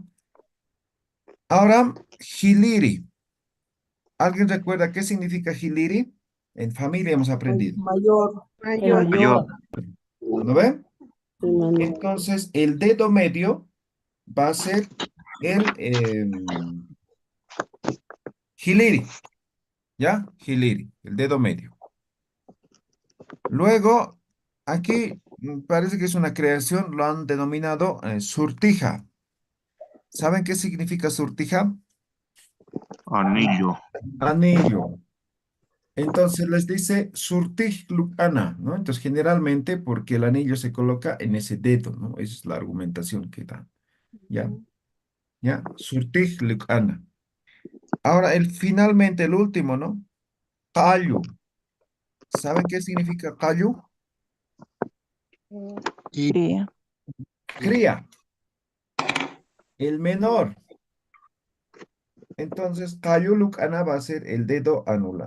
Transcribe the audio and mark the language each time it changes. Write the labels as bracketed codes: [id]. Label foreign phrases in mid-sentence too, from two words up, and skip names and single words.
[es] Ahora, hiliri. ¿Alguien recuerda qué significa hiliri? En familia hemos aprendido, Mayor, el Mayor. mayor. ¿no ven? Sí, mami. Entonces, el dedo medio va a ser el hiliri, ¿ya? Hiliri, el dedo medio. Luego, aquí parece que es una creación, lo han denominado surtija. ¿Saben qué significa surtija? Anillo. Anillo. Entonces les dice [ay] surtij lucana, [es] ¿no? Entonces generalmente porque el anillo se coloca en ese dedo, ¿no? Esa es la argumentación que da. ¿Ya? ¿Ya? [ay] Surtij lucana. [es] Ahora, finalmente el último, ¿no? Callo. ¿Saben qué significa callo? Cría. Cría, el menor. Entonces, [ay] callo lucana [es] va a ser el dedo anular.